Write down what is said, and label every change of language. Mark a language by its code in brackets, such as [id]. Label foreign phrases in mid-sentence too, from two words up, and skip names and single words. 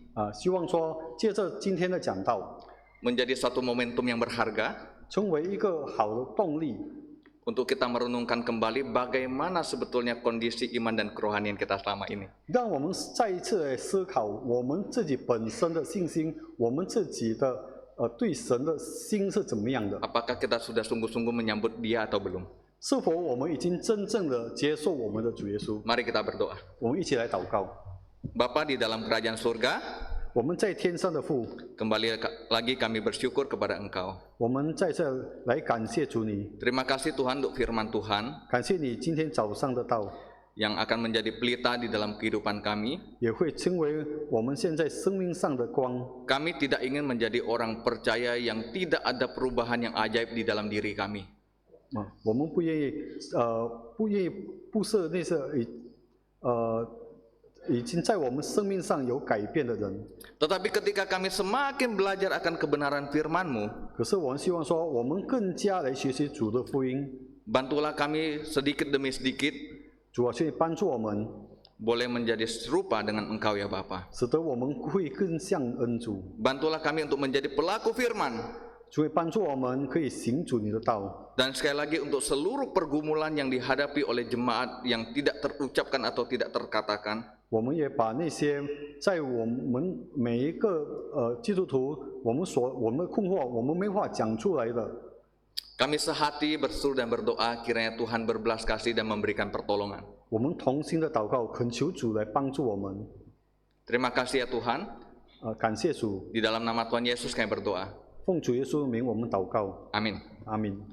[zh] 希望说借着今天的讲道， [id] menjadi satu momentum yang berharga [zh] 成为一个好的动力， [id] untuk kita merenungkan kembali bagaimana sebetulnya kondisi iman dan kerohanian kita selama ini. [zh] 让我们再一次来思考我们自己本身的信心，我们自己的对神的心是怎么样的？ [id] Apakah kita sudah sungguh-sungguh menyambut Dia atau belum? [zh] 是否我们已经真正的接受我们的主耶稣？ [id] Mari kita berdoa. [zh] 我们一起来祷告。 [id] Bapa di dalam kerajaan surga, [zh] 我们在天上的父， [id] kembali lagi kami bersyukur kepada Engkau. [zh] 我们在这来感谢主你， [id] Terima kasih Tuhan untuk firman Tuhan [zh] 感谢你今天早上的道， [id] yang akan menjadi pelita di dalam kehidupan kami. [zh] 也会成为我们现在生命上的光。 [id] Kami tidak ingin menjadi orang percaya yang tidak ada perubahan yang ajaib di dalam diri kami. [zh] 我们不愿意不是那些已经在我们生命上有改变的人。 [id] Tetapi ketika kami semakin belajar akan kebenaran firman-Mu, [zh] 可是我们希望说，我们更加来学习主的福音。 [id] bantulah kami sedikit demi sedikit [zh] 主啊，去帮助我们， [id] boleh menjadi serupa dengan Engkau ya Bapa. [zh] 使得我们会更像恩主。 [id] Bantulah kami untuk menjadi pelaku firman. [zh] 主会帮助我们可以行主你的道。 [id] Dan sekali lagi untuk seluruh pergumulan yang dihadapi oleh jemaat yang tidak terucapkan atau tidak terkatakan, [zh] 我们也把那些在我们每一个基督徒我们的困惑，我们没法讲出来的， [id] kami sehati berseru dan berdoa kiranya Tuhan berbelas kasih dan memberikan pertolongan. [zh] 我们同心的祷告，恳求主来帮助我们。 [id] Terima kasih ya Tuhan. [zh] 感谢主， [id] Di dalam nama Tuhan Yesus kami berdoa. [zh] 奉主耶稣的名，我们祷告， [id] Amin. [zh] 阿门。